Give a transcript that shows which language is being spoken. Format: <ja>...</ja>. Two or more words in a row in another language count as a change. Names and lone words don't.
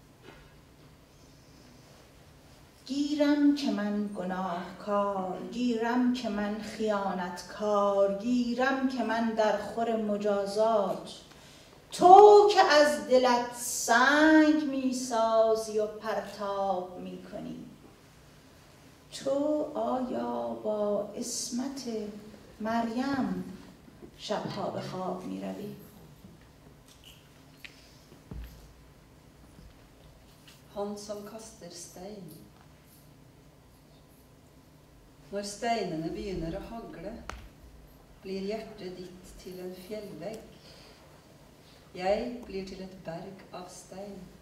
<fa>گیرم که من گناهکار، گیرم که من خیانتکار، گیرم که من در خور مجازات، تو که از دلت سنگ می سازی و پرتاب می کنی. تو آیا با عصمت مریم شبها به خواب می روی؟</fa> <no>Han som kaster stein. Når steinene begynner å hagle, blir hjertet ditt til en fjellvegg. Jeg blir til et berg av stein.</no>